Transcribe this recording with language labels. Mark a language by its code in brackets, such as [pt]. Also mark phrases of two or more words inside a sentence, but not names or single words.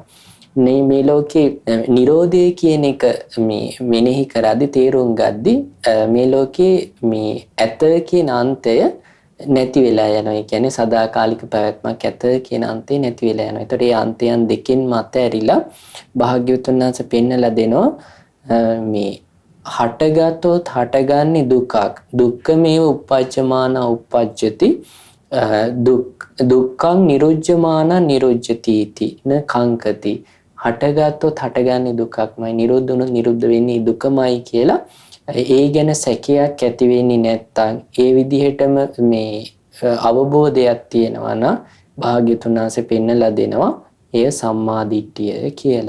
[si] මේ ලෝකේ නිරෝධය කියන එක මෙනෙහි කරද්දී තේරුම් ගද්දී මේ ලෝකේ මේ ඇත කියන අන්තය නැති වෙලා යනවා. ඒ කියන්නේ සදාකාලික පැවැත්මක් ඇත කියන අන්තේ නැති වෙලා යනවා. ඒතකොට මේ අන්තයන් දෙකෙන් මත ඇරිලා භාග්‍යවතුන් වහන්සේ පෙන්නලා දෙනවා මේ හටගතොත් හටගන්නේ දුකක්. [pi] දුක්ඛමේව uppajjamana uppajjati දුක්ඛං නිරුජ්ජමාන නිරුජ්ජති इति න කංකති. [si] හටගත්තොත් හටගන්නේ දුකක්මයි, නිරුද්ධ වුණොත් නිරුද්ධ වෙන්නේ දුකමයි කියලා ඒ ගැන සැකයක් ඇති වෙන්නේ නැත්තම් ඒ විදිහටම මේ අවබෝධයක් තියෙනවා නම් භාග්‍යතුන් වහන්සේ පෙන්නලා දෙනවා එය සම්මා දිට්ඨිය කියලා.